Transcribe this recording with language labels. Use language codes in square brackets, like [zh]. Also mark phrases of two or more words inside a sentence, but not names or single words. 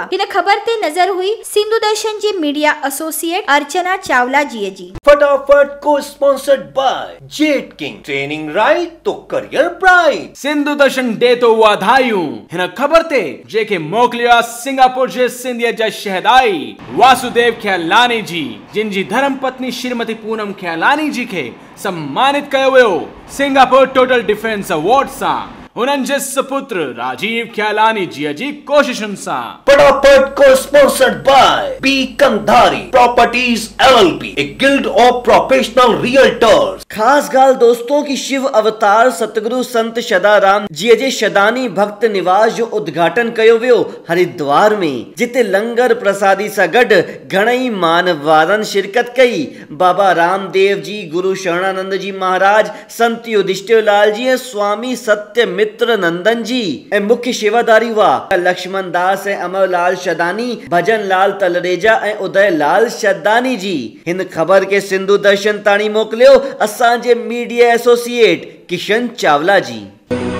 [sd] इन खबर ते नजर हुई सिंधु दर्शन जी मीडिया एसोसिएट अर्चना चावला जी। फटाफट को [en] sponsored by Jet King, training right to career bright. [sd] सिंधु दर्शन दे तो वाधायूं हिन खबर ते जेके मोकलिया सिंगापुर जे सिंधिया जा शहदाई वासुदेव ख्यालानी जी, जिन जी धर्म पत्नी श्रीमती पूनम ख्यालानी जी के सम्मानित कयो वियो सिंगापुर टोटल डिफेंस अवार्ड सा। उन्हनि जे सुपुत्र राजीव ख्यालानी जी कोशिशुनि सां। फटाफट को [en] sponsored by B Kandhari Properties LLP, a guild of professional realtors. [sd] खास गाल दोस्तों की शिव अवतार सतगुरु संत सदाराम जी जे शदानी भक्त निवास जो उद्घाटन कयो वियो हरिद्वार में, जिते लंगर प्रसादी सां गॾु घणई मानवारनि शिरकत कई। बाबा रामदेव जी, गुरु शरणानंद जी महाराज, संत युधिष्ठिर लाल जी, स्वामी सत्य मित्र नंदन जी ए मुख्य सेवादारी हुआ लक्ष्मण दास ए अमरलाल शदानी, भजन लाल तलरेजा ए उदय लाल शदानी जी। हिन खबर के सिंधु दर्शन ताणी मोकलियो असांजे मीडिया एसोसिएट किशन चावला जी।